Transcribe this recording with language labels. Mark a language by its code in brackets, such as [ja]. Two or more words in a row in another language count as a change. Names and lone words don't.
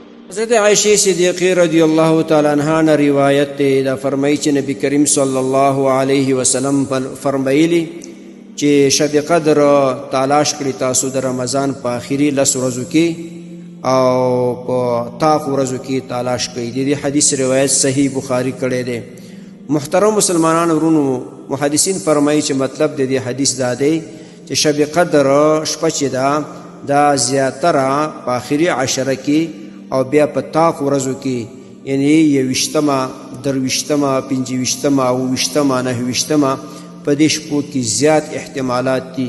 [ps] حضرت عائشہ صدیقہ [ar] رضی اللہ تعالی عنہا [ps] نے روایت تے دا فرمائی چې نبی کریم [ar] صلی الله علیه وسلم [ps] فرمایلی چې شب قدر تلاش کړی تاسو د رمضان په آخري 10 ورځو کې او په تاق ورځو کې تلاش کړئ. دې حدیث روایت صحیح بخاری کړی دی. محترم مسلمانانو ورونو محدثین فرمایي چې مطلب د دې حدیث دا دی چې شب قدر شپه چې دا زیاتره په آخري 10 کې او بیا په تاق ورځو کې یعنی 20مه 23مه 25مه او 20مه 29مه په دې شپو کې زیات احتمالات دي.